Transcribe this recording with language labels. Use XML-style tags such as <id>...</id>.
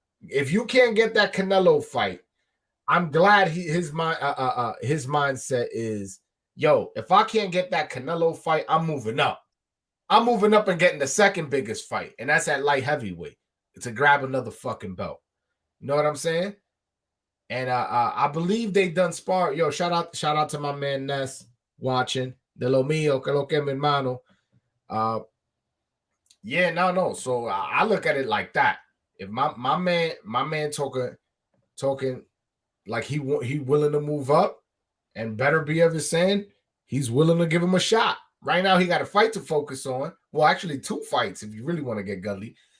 <en>If you can't get that Canelo fight, I'm glad his mindset is, yo, if I can't get that Canelo fight, I'm moving up. I'm moving up and getting the second biggest fight, and that's at light heavyweight to grab another fucking belt. You know what I'm saying? And I believe they done spar. Yo, shout out to my man Ness watching.</en> <es>De lo mío, que lo que mi hermano.</es> <en>Yeah, no. So I look at it like that. If my man talking like he willing to move up, and Beterbiev is saying he's willing to give him a shot. Right now, he got a fight to focus on. Well, actually, 2 fights if you really want to get gully.</en>